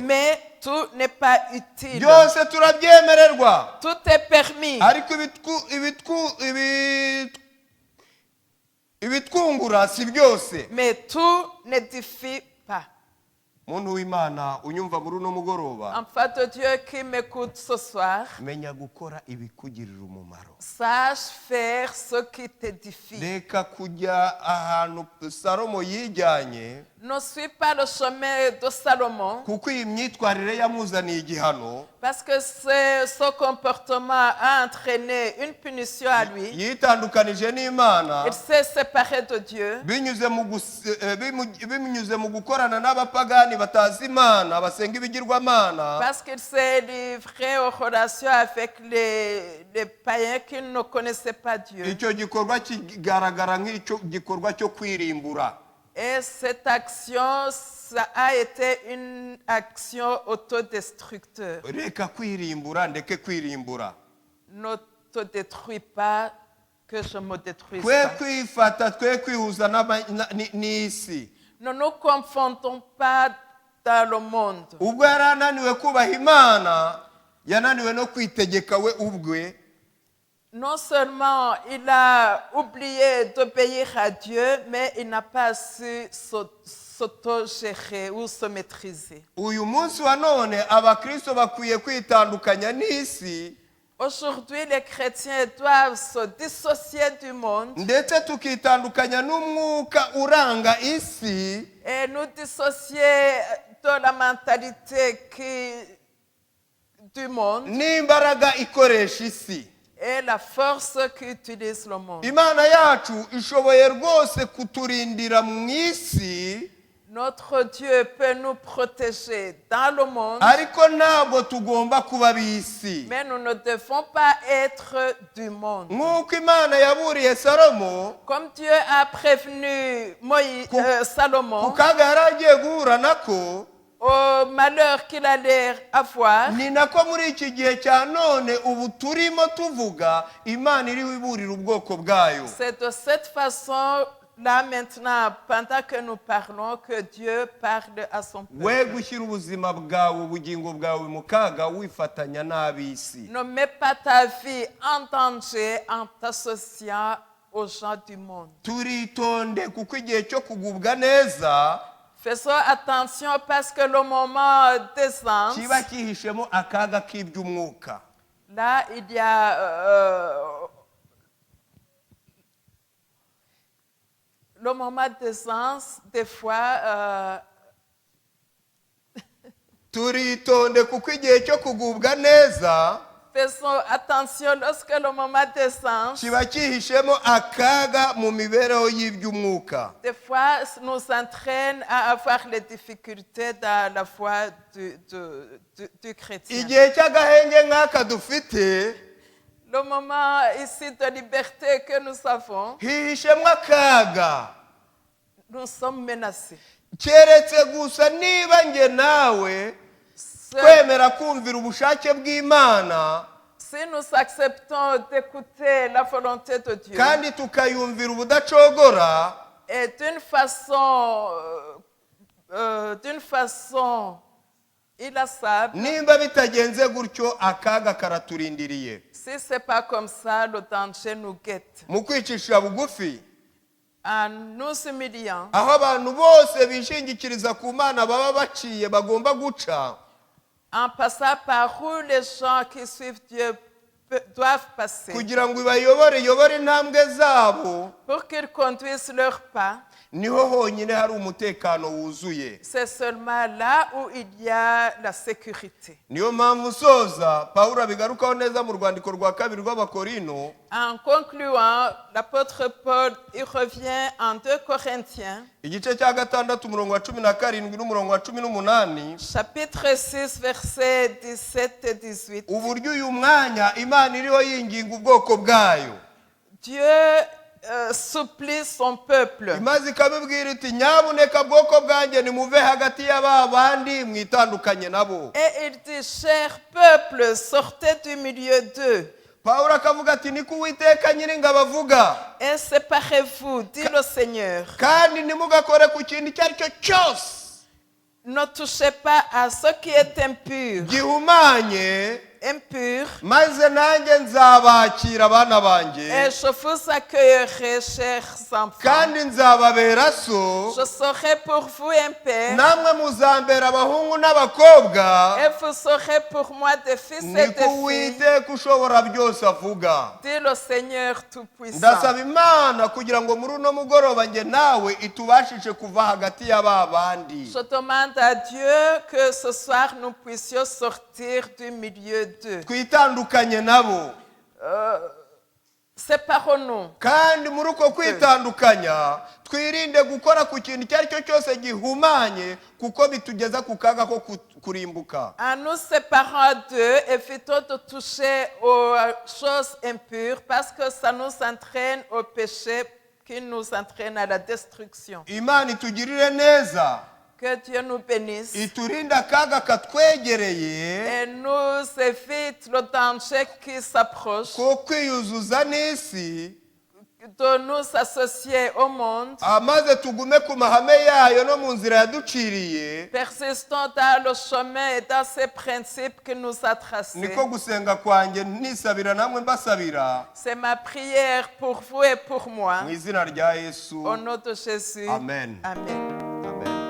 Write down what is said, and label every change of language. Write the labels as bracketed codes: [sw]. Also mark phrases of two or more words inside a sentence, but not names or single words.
[fr] mais tout n'est pas utile. [rw] byose turabyemererwa [fr] Tout est permis, [rw] ariko ibitwungura si byose. [fr] mais tout n'édifie pas. [rw] muntu w'Imana unyumva muri uno mugoroba, [fr] Enfant de Dieu qui m'écoute ce soir, [rw] menya gukora ibikugirira umumaro. [fr] sache faire ce qui t'édifie. [rw] reka kujya ahantu Salomo yijyanye, [fr] Ne suis pas le chemin de Salomon, [rw] kuko iyi myitwarire yamuzaniye igihano. [fr] parce que ce comportement a entraîné une punition à lui. [rw] yitandukanije n'Imana [fr] Il s'est séparé de Dieu [rw] binyuze mu gukorana n'abapagani batazi Imana, basenga ibigirwamana. [fr] parce qu'il s'est livré aux relations avec les païens qui ne connaissaient pas Dieu. [rw] icyo gikorwa kigaragara nk'icyo gikorwa cyo kwirimbura. [fr] Et cette action, ça a été une action autodestructeur. [rw] reka kwirimbura, ndeke kwirimbura. [fr] Ne te détruis pas, que je me détruise [rw] twe [fr] pas. [rw] kwifata, twe kwihuza n'isi. [fr] Ne nous confondons pas dans le monde. [rw] ubwo yari ananiwe kubaha Imana, yananiwe no kwitegeka we ubwe. [fr] Non seulement il a oublié d'obéir à Dieu, mais il n'a pas su s'autogérer ou se maîtriser. [rw] uyu munsi wa none abakristo bakwiye kwitandukanya n'isi, [fr] Aujourd'hui, les chrétiens doivent se dissocier du monde [rw] ndetse tukitandukanya n'umwuka uranga isi, [fr] et nous dissocier de la mentalité du monde [rw] n'imbaraga ikoresha isi. [fr] et la force qu'utilise le monde. [rw] Imana yacu ishoboye rwose kuturindira mu isi, [fr] Notre Dieu peut nous protéger dans le monde, [rw] ariko ntabwo tugomba kuba b'isi. [fr] mais nous ne devons pas être du monde. [rw] nk'uko Imana yaburiye Salomo [fr] Comme Dieu a prévenu Salomon [rw] ku kaga yari agiye guhura nako, [fr] au malheur qu'il allait avoir, [rw] ni nako muri iki gihe cya none ubu turimo tuvuga Imana iriho iburira ubwoko bwayo. [fr] c'est de cette façon là maintenant, pendant que nous parlons, que Dieu parle à son [rw] we [fr] peuple. [rw] gushyira ubuzima bwawe, ubugingo bwawe mu kaga wifatanya n'ab'isi. [fr] Ne mets pas ta vie en danger en t'associant aux gens du monde. [rw] turitonde kuko igihe cyo kugubwa neza [fr] Faisons attention parce que le moment d'aisance, [rw] kiba kihishemo akaga k'iby'umwuka. [fr] là il y a le moment d'aisance, des fois, [rw] turitonde kuko igihe cyo kugubwa neza [fr] faisons attention lorsque le moment d'aisance, [rw] kiba kihishemo akaga mu mibereho y'iby'umwuka. [fr] des fois, nous entraîne à avoir les difficultés dans la foi du chrétien. [rw] igihe cy'agahenge nk'aka dufite [fr] Le moment ici de liberté que nous avons, [rw] hihishemo akaga, [fr] nous sommes menacés. [rw] keretse gusa niba nge nawe kwemera kumvira ubushake bw'Imana [fr] Si nous acceptons d'écouter la volonté de Dieu [rw] kandi tukayumvira ubudacogora, [fr] et d'une façon inlassable, [rw] nimba bitagenze gutyo akaga karaturindiriye. [fr] si ce n'est pas comme ça, le danger nous guette. [rw] mu kwicisha bugufi, [fr] En nous humiliant, [rw] aho abantu bose bishingikiriza ku Mana baba bagomba guca, [fr] en passant par où les gens qui suivent Dieu doivent passer [rw] kugira ngo ibayobore intambwe zabo, [fr] pour qu'ils conduisent leurs pas. [rw] niho honyine hari umutekano wuzuye. [fr] C'est seulement là où il y a la sécurité. [rw] Niyo mpamvu soza Pawulo abigarukaho neza mu rwandiko rwa kabiri rw'Abakorino. [fr] En concluant, l'apôtre Paul il revient en 2 Corinthiens, [rw] Igice cya gatandatu umurongo wa 17 n'umurongo wa 18. [fr] chapitre 6, versets 17 et 18. [rw] Uburyo uyu mwanya Imana iriho yinginga ubwoko bwayo. [fr] Dieu supplie son peuple. [rw] Imaze ikabibwira iti nyabuneka bwoko bwanjye nimuve hagati y'aba bandi mwitandukanye nabo. [fr] Et il dit, cher peuple, sortez du milieu d'eux. [rw] Pawulo akavuga ati niko Uwiteka Nyiringabo avuga. [fr] Et séparez-vous, dit le Seigneur. [rw] Kandi nimugakore ku kintu icyo ari cyo cyose [fr] Ne touchez pas à ce qui est impur. [rw] gihumanye, [fr] Impur. [rw] maze nanjye nzabakira abana banjye, [fr] Et je vous accueillerai, chers enfants. [rw] kandi nzababera so, [fr] Je serai pour vous un père. [rw] namwe muzambera abahungu n'abakobwa. [fr] Et vous serez pour moi des fils et des [rw] Niko [fr] filles. [rw] Uwiteka ushobora byose avuga. [fr] Dit le Seigneur Tout-Puissant. [rw] Ndasaba Imana kugira ngo muri uno mugoroba njye nawe itubashishe kuva hagati y'aba bandi. [fr] Je demande à Dieu que ce soir nous puissions sortir du milieu d'eux. [rw] Twitandukanye nabo. [fr] Séparons-nous. [rw] Kandi muri uko kwitandukanya twirinde gukora ku kintu icyo ari cyo cyose gihumanye, kuko bitugeza ku kaga ko kurimbuka. [fr] En nous séparant d'eux, évitons de toucher aux choses impures parce que ça nous entraîne au péché qui nous entraîne à la destruction. [rw] Imana itugirire neza, [fr] Que Dieu nous bénisse [rw] iturinde akaga katwegereye [fr] et nous évite le danger qui s'approche [rw] ko kwiyuzuza n'isi, [fr] de nous associer au monde. [rw] amaze tugume ku mahame yayo no mu nzira yaduciriye. [fr] Persistons dans le chemin et dans ces principes qu'il nous a tracés. [rw] Niko gusenga kwanjye nisabira namwe mbasabira [fr] C'est ma prière pour vous et pour moi. [rw] mu izina rya Yesu. [fr] Au nom de Jésus. [rw] Amen. [fr] Amen. Amen.